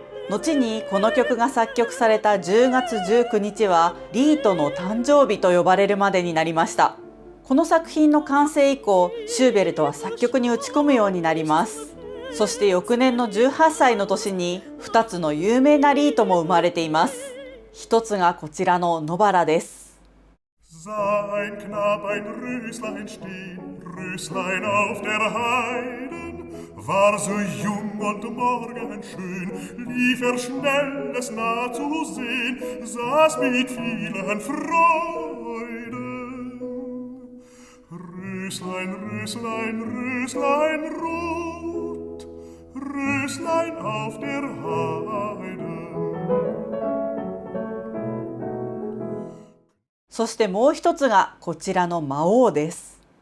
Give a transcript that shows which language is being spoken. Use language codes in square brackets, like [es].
[ja] 後にこの曲が作曲された10月19日はリートの誕生日と呼ばれるまでになりました。この作品の完成以降、シューベルトは作曲に打ち込むようになります。そして翌年の18歳の年に2つの有名なリートも生まれています。一つがこちらのノバラです。 [de] Sein Knab ein Röslein stehen, Röslein auf der Heiden, war so jung und morgenschön, lief schnell, es nah zu sehen, saß mit vielen Freuden. Röslein, Röslein, Röslein rot, Röslein auf der Heiden. [ja] そしてもう一つがこちらの魔王です。